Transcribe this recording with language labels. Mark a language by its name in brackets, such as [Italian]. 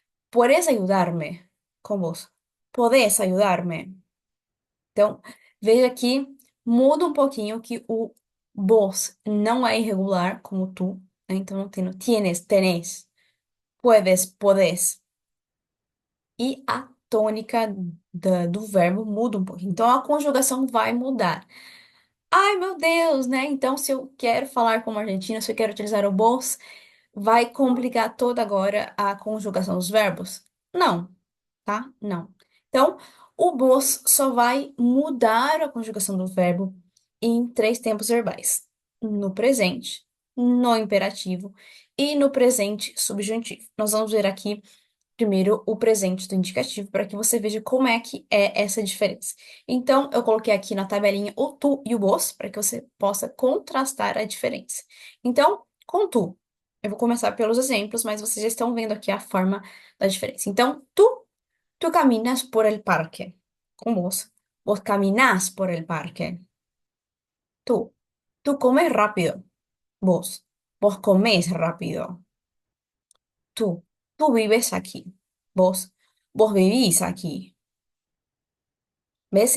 [Spanish] ¿Puedes ayudarme con vos? ¿Podés ayudarme? [Portuguese] Então, veja que muda um pouquinho que o vos não é irregular como tu, né? Então, não tem no tienes, tenés, puedes, podés. E a tônica do verbo muda um pouquinho. Então, a conjugação vai mudar. Ai, meu Deus, né? Então, se eu quero falar como argentina, se eu quero utilizar o vos, vai complicar toda agora a conjugação dos verbos? Não, tá? Não. Então, o vos só vai mudar a conjugação do verbo em três tempos verbais: no presente, no imperativo e no presente subjuntivo. Nós vamos ver aqui primeiro o presente do indicativo para que você veja como é que é essa diferença. Então, eu coloquei aqui na tabelinha o tu e o vos para que você possa contrastar a diferença. Então, com tu, eu vou começar pelos exemplos, mas vocês já estão vendo aqui a forma da diferença. Então, tu [Spanish] Tú caminas por el parque. Con vos. Vos caminás por el parque. Tú. Tú comes rápido. Vos. Vos comés rápido. Tú. Tú vives aquí. Vos. Vos vivís aquí. ¿Ves?